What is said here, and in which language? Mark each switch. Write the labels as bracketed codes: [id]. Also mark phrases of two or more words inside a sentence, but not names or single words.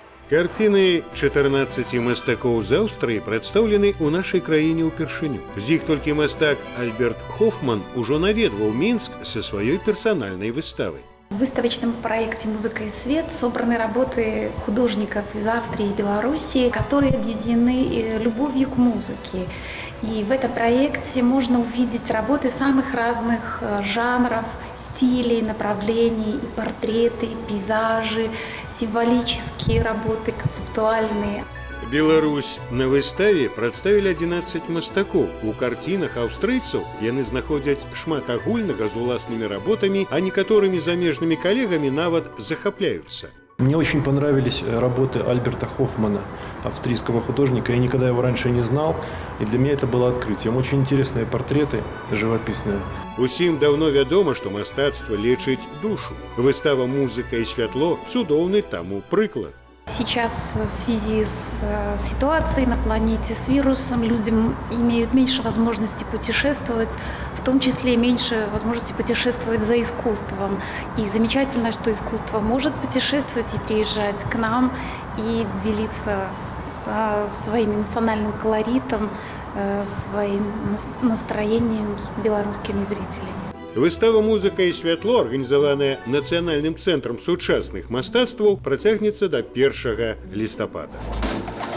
[be] Карціны 14 мастакоў з Аўстрыі прадстаўлены ў нашай краіне ўпершыню. З іх толькі мастак Альберт Хофман ужо наведваў Мінск са сваёй персанальнай выставай. [ru] В выставочном проекте «Музыка и свет» собраны работы художников из Австрии и Белоруссии, которые объединены любовью к музыке. И в этом проекте можно увидеть работы самых разных жанров, стилей, направлений, и портреты, и пейзажи, символические работы, концептуальные. [be] Беларусь на выставе прадставілі 11 мастакоў. У карцінах аўстрыйцаў яны знаходзяць шмат агульнага з уласнымі работамі, а некаторымі замежнымі калегамі нават захапляюцца. [ru] Мне очень понравились работы Альберта Хофмана, австрийского художника. Я никогда его раньше не знал, и для меня это было открытием. Очень интересные портреты, живописные. [be] Усім даўно вядома, што мастацтва лечыць душу. Выстава «Музыка и святло» – цудоўны таму прыклад. [ru] Сейчас в связи с ситуацией на планете, с вирусом, люди имеют меньше возможности путешествовать, в том числе меньше возможности путешествовать за искусством. И замечательно, что искусство может путешествовать и приезжать к нам и делиться своим национальным колоритом, своим настроением с белорусскими зрителями. [be] Выстава «Музыка і святло», арганізаваная Нацыянальным цэнтрам сучасных мастацтваў, працягнецца да 1 лістапада.